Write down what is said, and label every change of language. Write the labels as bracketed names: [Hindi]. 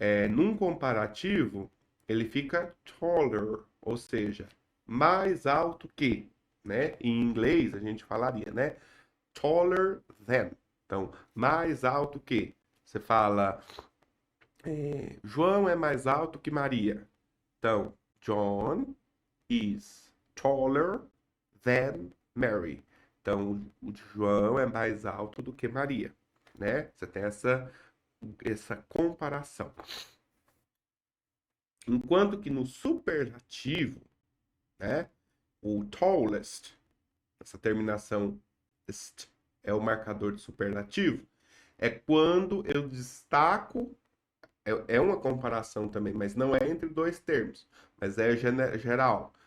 [Portuguese] Num comparativo, ele fica taller, ou seja, mais alto que, né? Em inglês a gente falaria, né? [English] Taller than. [Portuguese] Então, mais alto que. Você fala, João é mais alto que Maria. Então, [English] John is taller than Mary. [Portuguese] Então, o João é mais alto do que Maria, né? Você tem essa comparação. Enquanto que no superlativo, né, o tallest, essa terminação est é o marcador de superlativo, é quando eu destaco, é uma comparação também, mas não é entre dois termos, mas é geral.